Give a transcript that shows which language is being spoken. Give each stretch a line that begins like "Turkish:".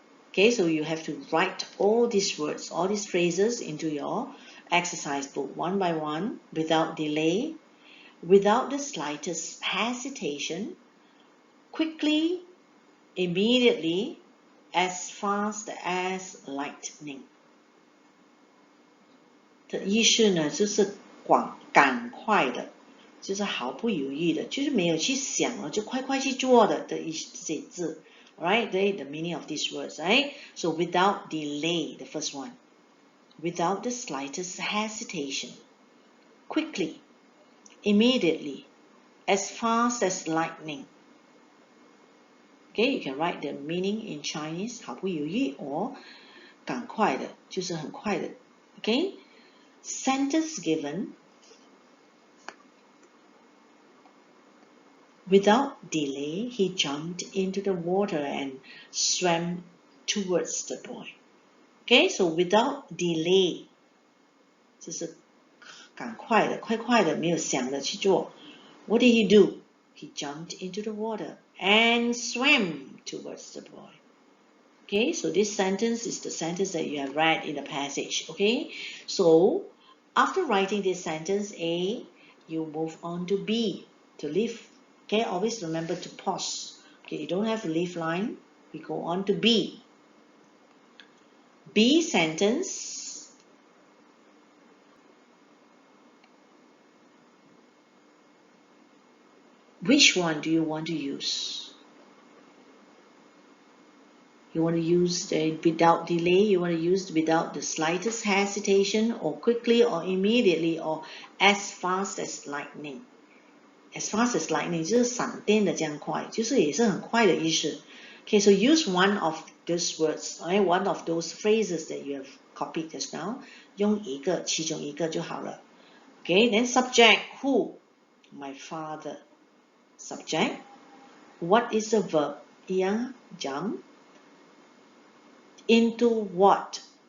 English: Okay, so you have to write all these words, all these phrases into your exercise book one by one, without delay, without the slightest hesitation, quickly, immediately, as fast as lightning.
Chinese: 的意思呢，就是赶快的，就是毫不犹豫的，就是没有去想了，就快快去做的意思，这些字。
English: Right, the meaning of these words, right? So without delay, the first one. Without the slightest hesitation. Quickly. Immediately. As fast as lightning. Okay, you can write the meaning in Chinese,
Chinese: 毫不犹豫
English: or
Chinese: 赶快的，就是很快的。
English: Okay? Sentence given. Without delay, he jumped into the water and swam towards the boy. Okay, so without delay,
Chinese: 就是赶快的，快快的，没有想的去做。
English: What did he do? He jumped into the water and swam towards the boy. Okay, so this sentence is the sentence that you have read in the passage. Okay, so after writing this sentence A, you move on to B to leave. Okay, always remember to pause. Okay, you don't have to leave line. We go on to B. B sentence. Which one do you want to use? You want to use the without delay, you want to use without the slightest hesitation, or quickly, or immediately, or as fast as lightning. As fast as lightning
Chinese: 就是闪电的这样快，就是也是很快的意思。
English: Okay, so use one of those words, right? One of those phrases that you have copied just now.
Chinese: 用其中一个就好了。
English: Okay, then subject, who? My father. Subject. What is the verb?
Chinese: 一样
English: jump. Into what?